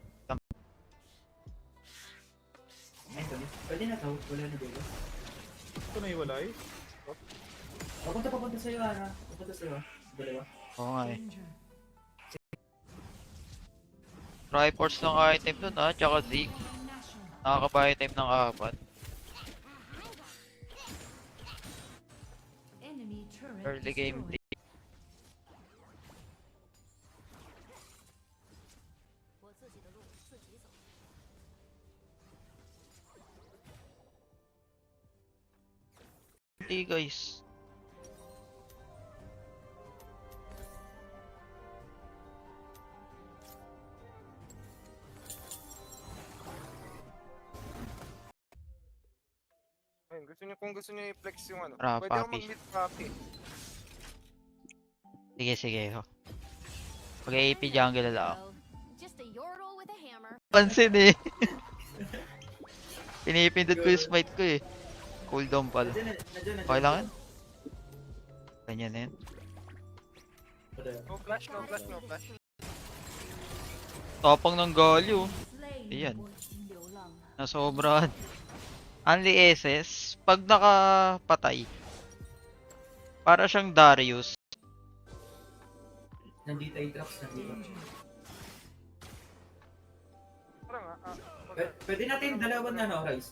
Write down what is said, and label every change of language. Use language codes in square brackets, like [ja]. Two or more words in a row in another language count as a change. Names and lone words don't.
[tl] Ay, pwede na to. Wala na dito. Ito na iwalay. Papunta sa'yo, Ana. Papunta sa'yo. Dalawa. Oo nga eh. Danger. Triforce ng item dun ah, tsaka Zeke. Nakakabay item ng apat. [en] Enemy turret Early game destroyed. day. [zh] 我自己的路自己走。 [tl] Hindi guys. Ayun, kung gusto niyo i-flex yung ano. Tara, Pwede ako papi. mag-meet papi. Sige, sige. Ho. Pag-AP jungle lang ako. [en] Just a yordle with a hammer. [tl] Pansin eh. Pinipindot ko yung smite ko eh. Cooldown pala. Nandiyan. Okay lang yan? Ganyan na yan. [en] No flash, no flash, no flash. [tl] Tapang ng galyo. Slain. Ayan. [zh] 我已经流浪了。 [tl] Nasobrahan. Only SS, pag nakapatay, para siyang Darius. Nandito yung drops, nandito. Parang Pwede natin dalawang ano, guys.